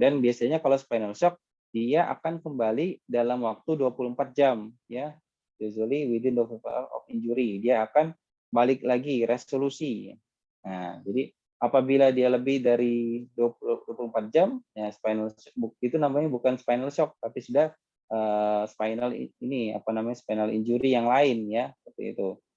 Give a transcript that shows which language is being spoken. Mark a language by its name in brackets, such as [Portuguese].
[Indonesian] Dan biasanya kalau spinal shock dia akan kembali dalam waktu 24 jam ya. [English] Usually within 24 hours of injury. [Indonesian] Dia akan balik lagi resolusi. Nah, jadi apabila dia lebih dari 24 jam ya spinal shock itu namanya bukan spinal shock tapi sudah spinal injury yang lain ya, seperti itu.